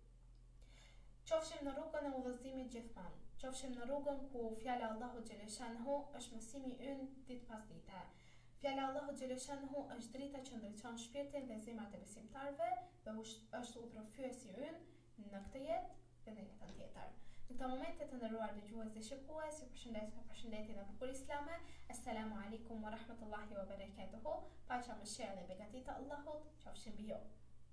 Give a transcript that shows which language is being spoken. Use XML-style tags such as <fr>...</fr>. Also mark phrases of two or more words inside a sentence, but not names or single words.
<sq>Qofshim në rrugën e udhëzimit gjithmonë, qofshim në rrugën ku fjala e Allahut xheleshanhu është mësimi ynë ditë pas dite. Fjala e Allahut xheleshanhu është drita që ndriçon shpirtin dhe zemrat e besimtarëve dhe është udhërrëfyesi ynë në këtë jetë dhe në jetën tjetër. Në këtë momente të nderuar dëgjues dhe shikues, ju përshëndes me përshëndetjen e bukur islame.</sq> <ar>السلام عليكم ورحمة الله وبركاته.</ar> <sq>Paqja, mëshira dhe begatit e Allahut qofshin mbi ju.</sq>